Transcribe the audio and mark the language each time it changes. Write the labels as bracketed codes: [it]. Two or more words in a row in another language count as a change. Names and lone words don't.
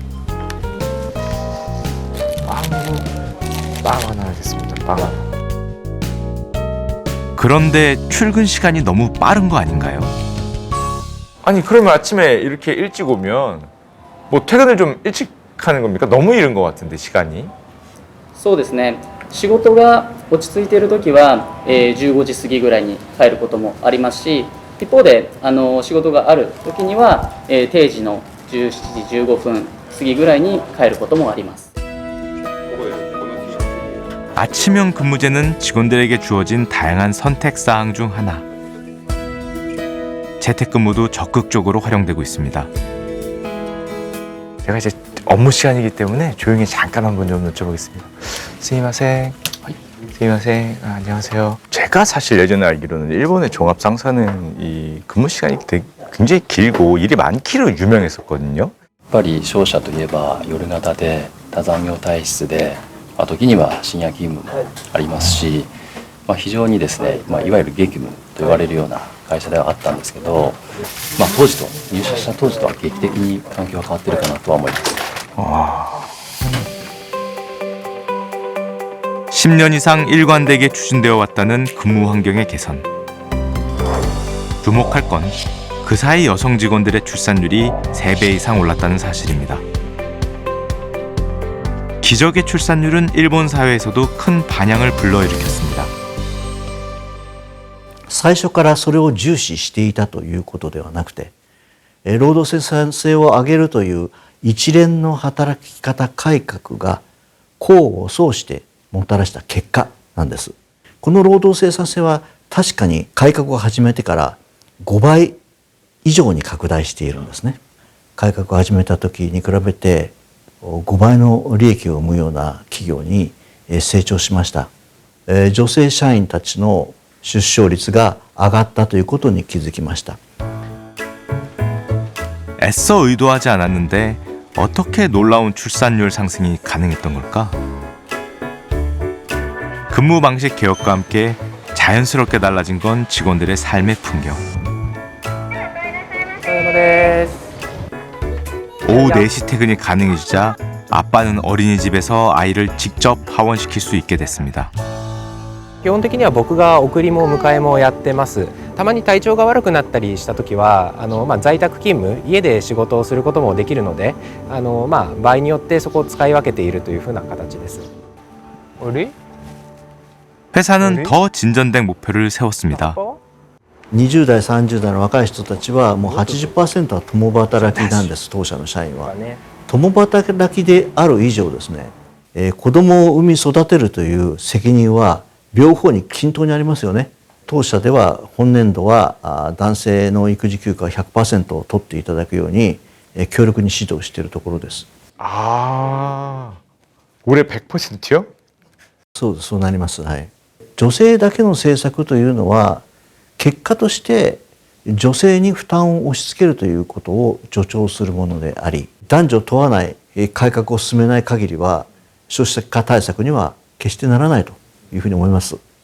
[ko] 빵 하나 하겠습니다. 빵 하나. 그런데 출근 시간이 너무 빠른 거 아닌가요? 아니, 그러면 아침에 이렇게 일찍 오면 뭐 퇴근을 좀 일찍 하는 겁니까? 너무 이른 것 같은데, 시간이. [ja] そうですね。仕事が落ち着いている時は、15時過ぎぐらいに帰ることもありますし、一方で仕事がある時には、定時の17時15分過ぎぐらいに帰ることもあります。 [ko] 아침형 근무제는 직원들에게 주어진 다양한 선택 사항 중 하나. 재택근무도 적극적으로 활용되고 있습니다. 제가 이제 업무 시간이기 때문에 조용히 잠깐 한번 좀 여쭤보겠습니다. [ja] すみません。すみません. [ko] 아, 안녕하세요. 제가 사실 예전에 알기로는 일본의 종합상사는 이 근무 시간이 굉장히 길고 일이 많기로 유명했었거든요. [ja] やっぱり商社といえば夜型で多残業体質で、時には深夜勤務もありますし、非常にですね、いわゆる激務と言われるような会社ではあったんですけど、当時と入社した当時とは劇的に環境が変わってるかなとは思います。 [ko] 10년 이상 일관되게 추진되어 왔다는 근무 환경의 개선. 주목할 건 그 사이 여성 직원들의 출산율이 3배 이상 올랐다는 사실입니다. 기적의 출산율은 일본 사회에서도 큰 반향을 불러일으켰습니다. [ja] 最初からそれを重視していたということではなくて、労働生産性を上げるという一連の働き方改革が功を奏してもたらした結果なんです。この労働生産性は確かに改革を始めてから5倍以上に拡大しているんですね。改革を始めた時に比べて5倍の利益を生むような企業に成長しました。女性社員たちの出生率が上がったということに気づきました。 [ko] 애써 의도하지 않았는데 어떻게 놀라운 출산율 상승이 가능했던 걸까? 근무 방식 개혁과 함께 자연스럽게 달라진 건 직원들의 삶의 풍경. 오후 4시 퇴근이 가능해지자 아빠는 어린이집에서 아이를 직접 하원시킬 수 있게 됐습니다. [ja] 基本的には僕が送りも迎えもやってます。たまに体調が悪くなったりした時は在宅勤務、家で仕事をすることもできるので場合によってそこを使い分けているというふうな形です。 [ko] 회사는 더 진전된 목표를 세웠습니다. [ja] 20 代30代の若い人たちはもう 80% は共働きなんです。当社の社員は共働きである以上ですね、子供を産み育てるという責任は両方に均等にありますよね。当社では本年度は男性の育児休暇 100% を取っていただくように強力に指導しているところです。 [ko] 아, 올해 100%요? [ja] そうなります。はい。女性だけの政策というのは結果として女性に負担を押し付けるということを助長するものであり、男女問わない改革を進めない限りは少子化対策には決してならないというふうに思います。